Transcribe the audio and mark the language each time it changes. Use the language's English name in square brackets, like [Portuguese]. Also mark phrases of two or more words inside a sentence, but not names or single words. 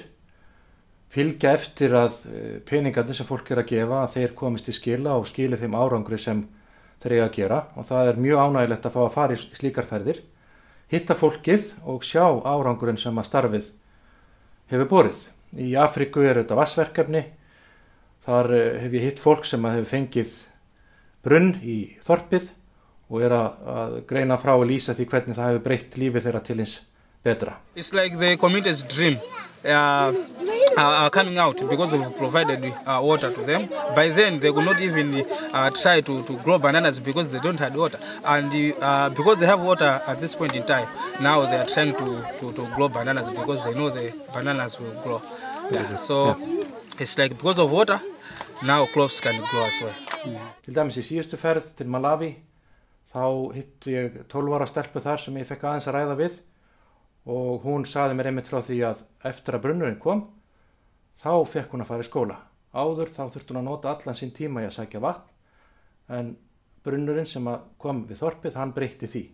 [Icelandic] Fylgja eftir að peningarnir sem fólk er að gefa að þeir komist í skila og skili þeim árangri sem þeir eiga að gera og það er mjög ánægilegt að fá að fara í slíkar ferðir, hitta fólkið og sjá árangurinn sem að starfið hefur borið. Í Afríku er þetta vatnsverkefni, þar hef ég hitt fólk sem hefur fengið brunn í þorpið og er að greina frá og lýsa því hvernig það hefur breytt lífi þeirra til hins betra. [English] It's like the community's dream are coming out because we've provided water to them. By then they could not even try to grow bananas because they don't have water. And because they have water at this point in time, now they are trying to grow bananas because they know the bananas will grow. It's like because of water, now crops can grow as well. [Icelandic] Til dæmis í síðustu ferð til Malawi þá hitti ég 12 ára stelpu þar sem ég fekk aðeins að ræða við og hún sagði mér einmitt frá því að eftir að brunnurinn kom þá fekk hún að fara í skóla. Áður þá þurfti hún að nota allan sinn tíma í að sækja vatn en brunnurinn sem kom við þorpið hann breytti því.